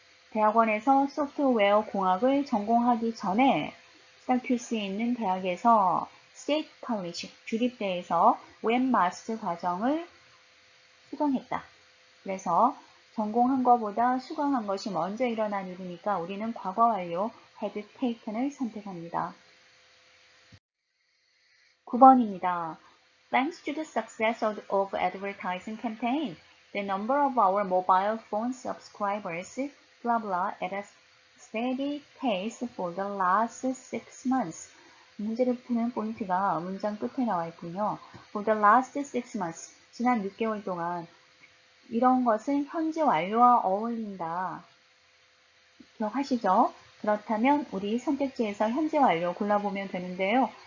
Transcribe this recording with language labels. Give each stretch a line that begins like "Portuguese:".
Korean: 대학원에서 소프트웨어 공학을 전공하기 전에 시라큐스에 있는 대학에서 스테이트 컬리지 주립대에서 웹마스터 과정을 수강했다. 그래서 전공한 것보다 수강한 것이 먼저 일어난 일이니까 우리는 과거 완료 had taken을 선택합니다. 9번입니다.
English: Thanks to the success of advertising campaign, the number of our mobile phone subscribers blah blah at a steady pace for the last 6 months.
Korean: 문제를 푸는 포인트가 문장 끝에 나와 있군요.
English: For the last 6 months,
Korean: 지난 6개월 동안 이런 것은 현재 완료와 어울린다. 기억하시죠? 그렇다면 우리 선택지에서 현재 완료 골라보면 되는데요.